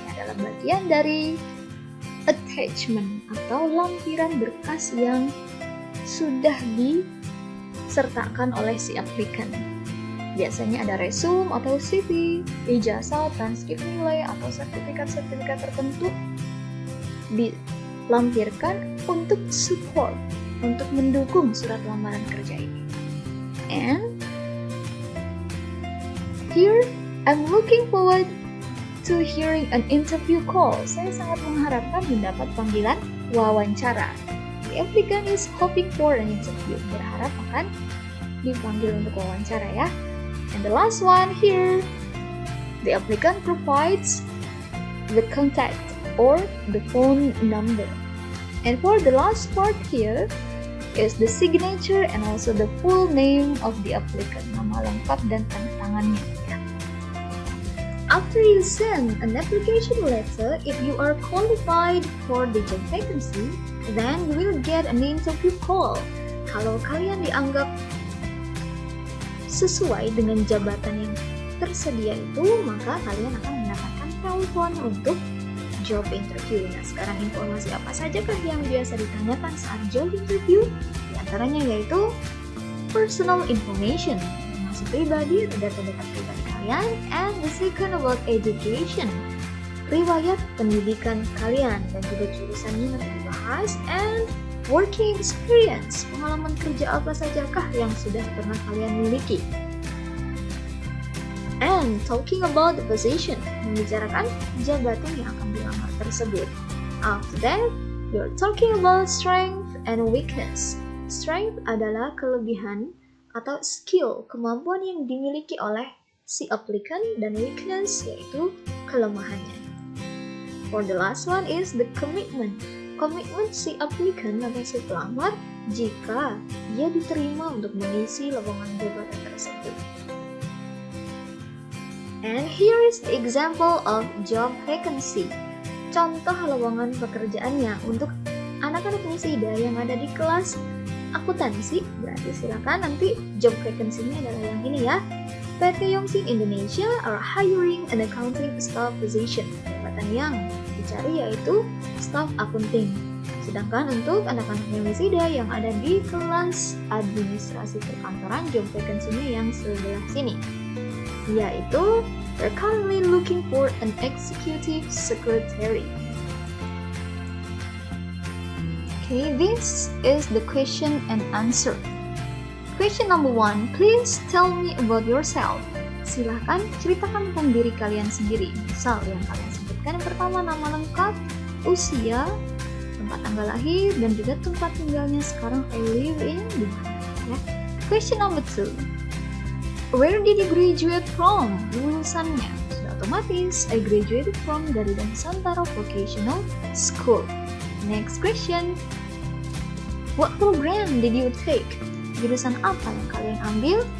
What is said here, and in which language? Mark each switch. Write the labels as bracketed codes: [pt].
[id] Adalah bagian dari attachment atau lampiran berkas yang sudah disertakan oleh si applicant. Biasanya ada resume atau CV, ijazah, transkrip nilai, atau sertifikat-sertifikat tertentu dilampirkan untuk support untuk mendukung surat lamaran kerja ini. [en] And here, I'm looking forward to hearing an interview call. [id] Saya sangat mengharapkan mendapat panggilan wawancara. [en] The applicant is hoping for an interview. [id] Berharap akan dipanggil untuk wawancara ya. [en] And the last one here, the applicant provides the contact or the phone number. And for the last part here is the signature and also the full name of the applicant, [id] nama lengkap dan tanda tangannya ya. [en] After you send an application letter, if you are qualified for the job vacancy, then you will get an interview call. [id] Kalau kalian dianggap sesuai dengan jabatan yang tersedia itu, maka kalian akan mendapatkan telepon untuk job interview. Nah, sekarang informasi apa sajakah yang biasa ditanyakan saat job interview? Di antaranya yaitu personal information, informasi pribadi atau data-data pribadi kalian, [en] and the second about education, [id] riwayat pendidikan kalian dan juga jurusannya nanti dibahas, [en] and working experience, [id] pengalaman kerja apa sajakah yang sudah pernah kalian miliki. [en] And talking about the position, [id] membicarakan jabatan yang akan dilamar tersebut. [en] After that, we are talking about strength and weakness. [id] Strength adalah kelebihan atau skill, kemampuan yang dimiliki oleh si applicant, dan weakness yaitu kelemahannya. [en] For the last one is the commitment. [id] Komitmen si applicant atau si pelamar jika ia diterima untuk mengisi lowongan jabatan tersebut. [en] And here is the example of job vacancy. [id] Contoh lowongan pekerjaannya untuk anak-anak musida yang ada di kelas akuntansi. Berarti silakan nanti job vacancy-nya adalah yang ini ya. PT Yongsin Indonesia [en] are hiring an accounting staff position. [id] Jabatan yang dicari yaitu staff accounting. Sedangkan untuk anak-anak musida yang ada di kelas administrasi perkantoran, job vacancy-nya yang sebelah sini, yaitu [en] they're currently looking for an executive secretary. Okay, this is the question and answer. Question number 1, please tell me about yourself. [id] Silahkan ceritakan tentang diri kalian sendiri. Misal yang kalian sebutkan yang pertama nama lengkap, usia, tempat tanggal lahir, dan juga tempat tinggalnya sekarang [en] I live in [id] di mana ya. [en] Question number 2, where did you graduate from? [id] Lulusannya sudah otomatis. [en] I graduated from Garuda Nusantara Vocational School. Next question, what program did you take? [id] Jurusan apa yang kalian ambil?